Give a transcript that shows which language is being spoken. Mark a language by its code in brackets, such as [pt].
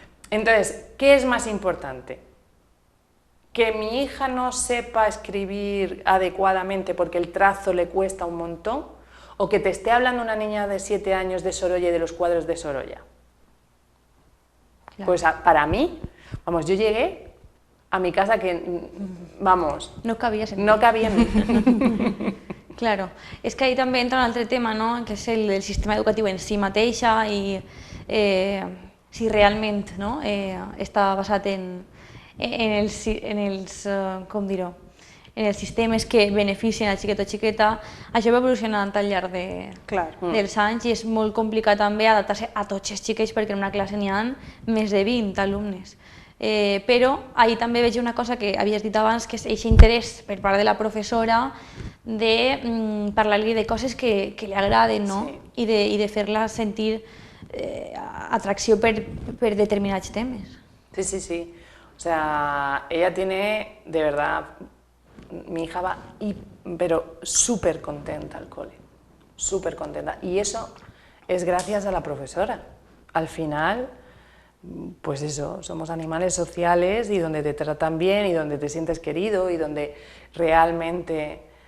[es] Entonces, ¿qué es más importante? ¿Que mi hija no sepa escribir adecuadamente porque el trazo le cuesta un montón? ¿O que te esté hablando una niña de 7 años de Sorolla y de los cuadros de Sorolla? Claro. Pues para mí, vamos, yo llegué a mi casa que, vamos, no cabía en mí. [ca] Claro, és que ahí també entra un altre tema, no? Que és el del sistema educatiu en si mateixa i si realment no? Està basat en els, com dir-ho, en els sistemes que beneficien a xiquet o xiqueta. Això va evolucionant al llarg dels anys i és molt complicat també adaptar-se a tots els xiquets perquè en una classe n'hi ha més de 20 alumnes. Però ahir també veig una cosa que havies dit abans, que és aquest interès per part de la professora de parlar-li de coses que li agraden, no? I de fer-la sentir atracció per determinats temes. Sí, sí, sí. [es] O sea, ella tiene, de verdad, mi hija va, pero súper contenta al cole, súper contenta. Y eso es gracias a la profesora. Al final, pues eso, somos animales sociales y donde te tratan bien y donde te sientes querido y donde realmente...